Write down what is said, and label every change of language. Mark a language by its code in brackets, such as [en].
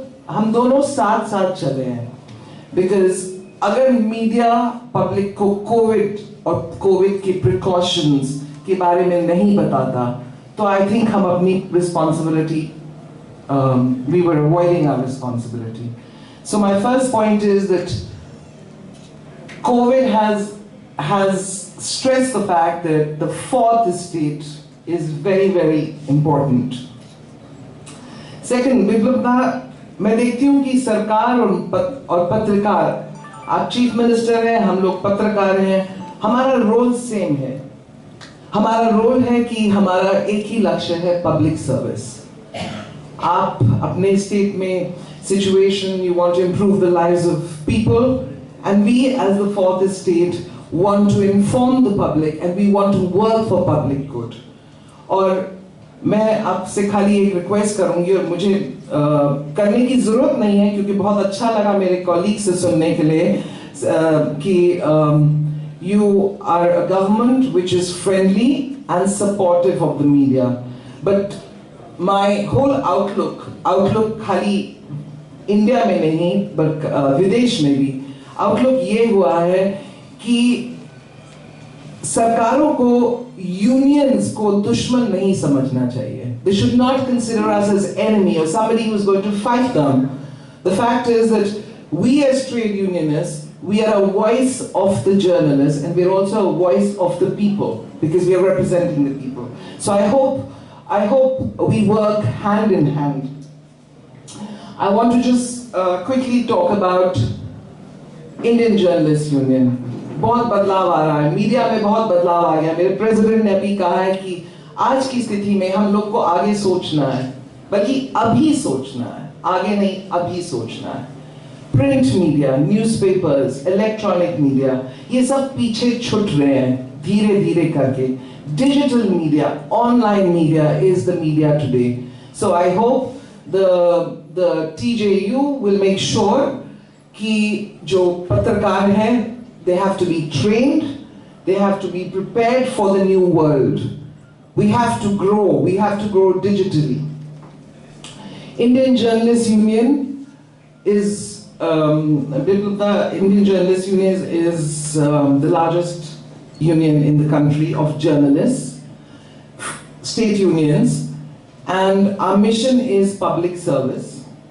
[hi] हम दोनों साथ चले हैं, बिकॉज अगर मीडिया पब्लिक को कोविड की प्रिकॉशंस के बारे में नहीं बताता तो [en] I think [hi] हम अपनी responsibility [en] we were avoiding our responsibility. So my first point is that COVID has stressed the fact that the fourth estate is very, very important. [hi] Second, विप्लवता मैं देखती हूँ कि सरकार और पत्रकार, आप चीफ मिनिस्टर हैं, हम लोग पत्रकार हैं, हमारा रोल सेम है. हमारा रोल है कि हमारा एक ही लक्ष्य है, पब्लिक सर्विस. आप अपने स्टेट में situation, [en] you want to improve the lives of people, and we as the fourth estate want to inform the public and we want to work for public good. [hi] और मैं आपसे खाली एक request करूंगी और मुझे करने की जरूरत नहीं है क्योंकि बहुत अच्छा लगा मेरे कॉलीग से सुनने के लिए कि [en] you are a government which is friendly and supportive of the media, but my whole outlook [hi] खाली इंडिया में नहीं बल्कि विदेश में भी आउटलुक ये हुआ है कि सरकारों को यूनियंस को दुश्मन नहीं समझना चाहिए. [en] They should not consider us as enemy or somebody who is going to fight them. The fact is that we as trade unionists, we are a voice of the journalists and we are also a voice of the people because we are representing the people. So I hope we work hand in hand. I want to just quickly talk about Indian Journalists Union. [hi] बहुत बदलाव आ रहा है, media में बहुत बदलाव आ गया. मेरे president ने अभी कहा है कि आज की स्थिति में हम लोग को आगे सोचना है, बल्कि अभी सोचना है, आगे नहीं अभी सोचना है. Print media, newspapers, electronic media, ये सब पीछे छूट रहे हैं धीरे धीरे करके. [en] Digital media, online media is the media today. So I hope the TJU will make sure [hi] कि जो पत्रकार हैं, [en] they have to be trained, they have to be prepared for the new world. We have to grow digitally. Indian Journalists Union is the Indian Journalists Union is the largest union in the country of journalists, state unions, and our mission is public service.